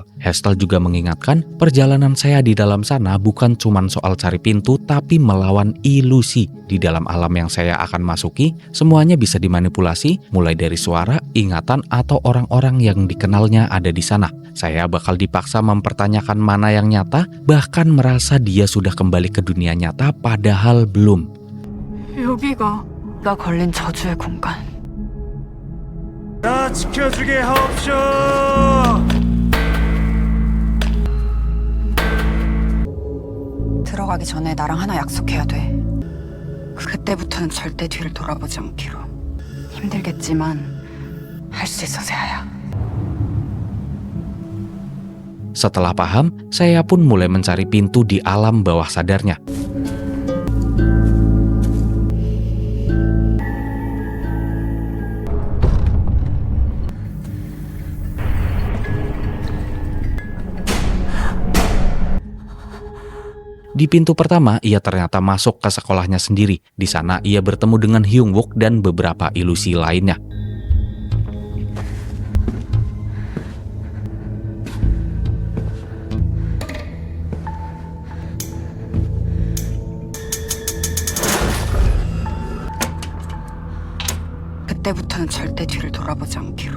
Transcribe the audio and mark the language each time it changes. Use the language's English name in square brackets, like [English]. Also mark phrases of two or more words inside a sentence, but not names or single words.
[Indonesian] Hestel juga mengingatkan, perjalanan saya di dalam sana bukan cuma soal cari pintu, tapi melawan ilusi. Di dalam alam yang saya akan masuki, semuanya bisa dimanipulasi, mulai dari suara, ingatan, atau orang-orang yang dikenalnya ada di sana. Saya bakal dipaksa mempertanyakan mana yang nyata, bahkan merasa dia sudah kembali ke dunia nyata padahal belum. [Korean] 여기가 나 걸린 저주의 공간. 나 지켜주게 하옵쇼. 들어가기 전에 나랑 하나 약속해야 돼. 그때부터는 절대 뒤를 돌아보지 않기로. 힘들겠지만 할 수 있어, 세아야. [Indonesian] Setelah paham, saya pun mulai mencari pintu di alam bawah sadarnya. Di pintu pertama, ia ternyata masuk ke sekolahnya sendiri. Di sana, ia bertemu dengan Hyung Wook dan beberapa ilusi lainnya. [Korean] 그때부터는 절대 뒤를 돌아보지 않기로.